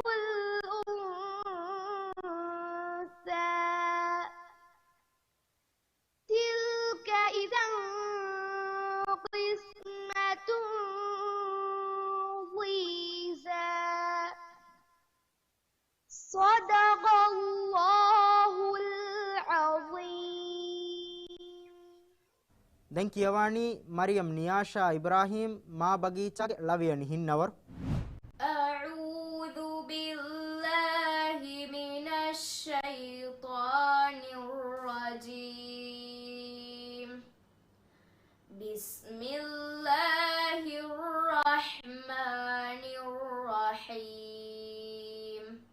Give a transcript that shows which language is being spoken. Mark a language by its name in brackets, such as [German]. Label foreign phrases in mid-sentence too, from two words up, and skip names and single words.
[Arabic] الأنثى تلك إذا قسمة ضيزى صدق الله العظيم. [Sinhala] දැන් කියවani මරියම් නියාෂා ඉබ්‍රාහීම් මා බගීචාගේ ලවියනි හින්නවර [Arabic] أعوذ بالله من الشيطان الرجيم بسم الله الرحمن الرحيم